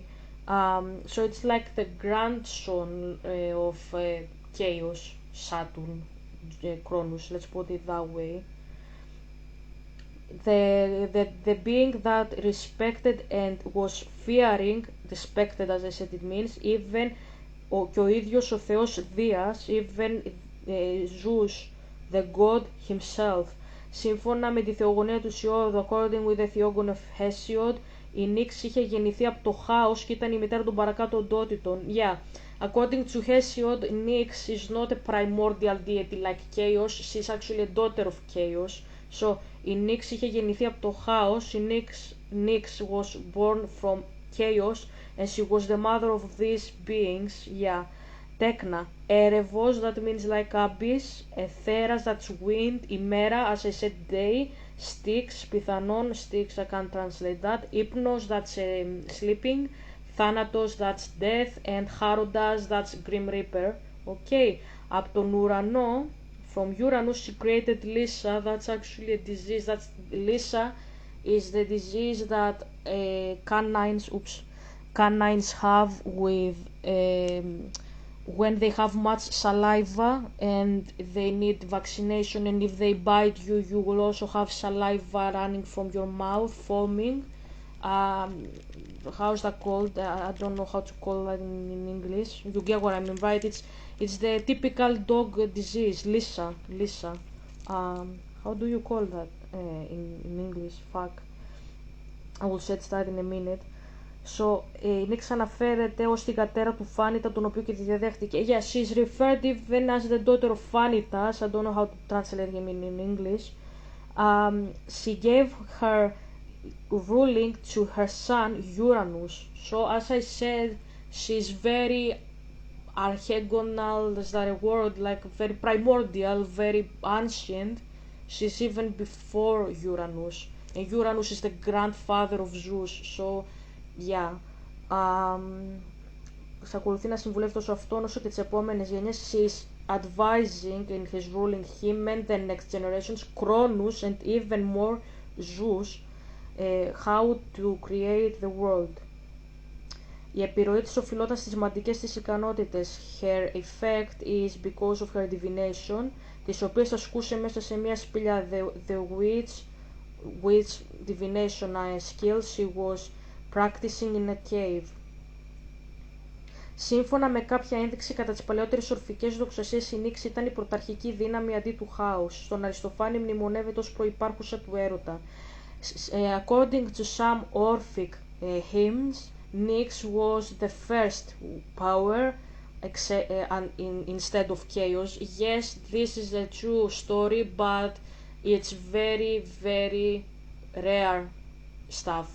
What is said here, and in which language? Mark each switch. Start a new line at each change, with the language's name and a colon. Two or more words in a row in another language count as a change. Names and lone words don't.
English: So it's like the grandson of Chaos, Saturn, Cronus, let's put it that way. the being that respected and was fearing, respected as I said it means, even
Greek: και ο ίδιος ο Θεός Δίας,
English: even Zeus, the god himself.
Greek: Σύμφωνα με τη θεογονία του Ισιώδου,
English: according with the theogony of Hesiod,
Greek: η Νίξ είχε γεννηθεί από το χάος και ήταν η μητέρα των παρακάτω οντότητων.
English: Yeah, according to Hesiod, Nyx is not a primordial deity like Chaos, she's actually a daughter of Chaos. So,
Greek: η Nyx είχε γεννηθεί από το χάος,
English: η Nyx was born from Chaos and she was the mother of these beings. Yeah.
Greek: Τέκνα. Έρευος,
English: that means like abyss. Εθέρας, that's wind. Ημέρα, as I said, day.
Greek: Styx, πιθανόν.
English: Styx, I can't translate that. Ύπνος, that's sleeping. Θάνατος, that's death. And Charodas, that's Grim Reaper.
Greek: Okay. Από τον ουρανό,
English: from Uranus, she created Lyssa. That's actually a disease. That's Lyssa is the disease that canines have with when they have much saliva and they need vaccination, and if they bite you, you will also have saliva running from your mouth, foaming. How's that called? I don't know how to call that in English. You get what I mean, right? It's the typical dog disease, Lyssa. How do you call that in English? Fuck. I will set that in a minute. So,
Greek: η Νίξ αναφέρεται ως την κατέρα του Φάνητα, τον οποίο και τη διαδέχτηκε.
English: Yeah, she's referred even as the daughter of Vanitas. I don't know how to translate him in English. She gave her ruling to her son Uranus. So, as I said, she's very archegonal, is that a word? Like very primordial, very ancient. She's even before Uranus. And Uranus is the grandfather of Zeus. So, yeah.
Greek: Θα ακολουθεί να συμβουλεύει τόσο αυτόν όσο και τις επόμενες γενιές.
English: She's advising in his ruling him and the next generations, Cronus and even more Zeus, how to create the world.
Greek: Η επιρροή της οφειλόταν στις σημαντικές της ικανότητες.
English: Her effect is because of her divination,
Greek: τις οποίες ασκούσε μέσα σε μια σπηλιά.
English: The witch divination skills she was practicing in a cave.
Greek: Σύμφωνα με κάποια ένδειξη, κατά τις παλαιότερες ορφικές δοξασίες, η Νίξ ήταν η πρωταρχική δύναμη αντί του χάους. Στον Αριστοφάνη μνημονεύεται ως προϋπάρχουσα του έρωτα.
English: According to some Orphic hymns, Nyx was the first power instead of Chaos. Yes, this is a true story, but it's very, very rare stuff.